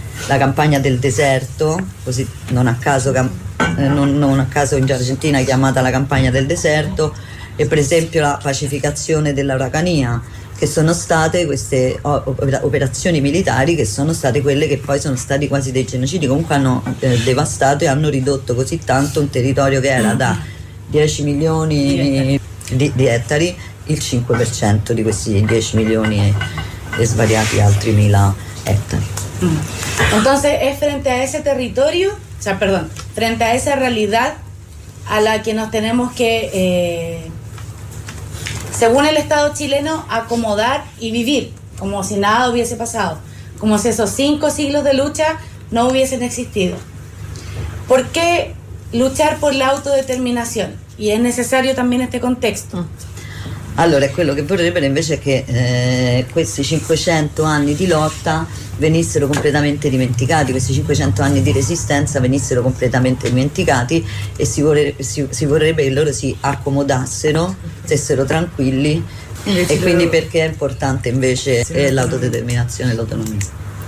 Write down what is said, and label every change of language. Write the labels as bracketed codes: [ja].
[it] la campagna del deserto, così non a caso in Argentina è chiamata la campagna del deserto, e per esempio la pacificazione dell'Araucanía, che sono state queste operazioni militari che sono state quelle che poi sono stati quasi dei genocidi, comunque hanno devastato e hanno ridotto così tanto un territorio che era da 10 milioni di ettari, il 5% di questi 10 milioni e svariati altri 1000 ettari. [es] Entonces es frente a ese territorio, o sea, perdón, frente a esa realidad a la que nos tenemos que según el Estado chileno, acomodar y vivir como si nada hubiese pasado, como si esos 5 siglos de lucha no hubiesen existido. ¿Por qué luchar por la autodeterminación? Y es necesario también este contexto. [it] Allora, quello che vorrebbero invece è che questi 500 anni di lotta venissero completamente dimenticati, questi 500 anni di resistenza venissero completamente dimenticati e si vorrebbe che loro si accomodassero, stessero tranquilli invece e quindi perché è importante invece l'autodeterminazione e l'autonomia.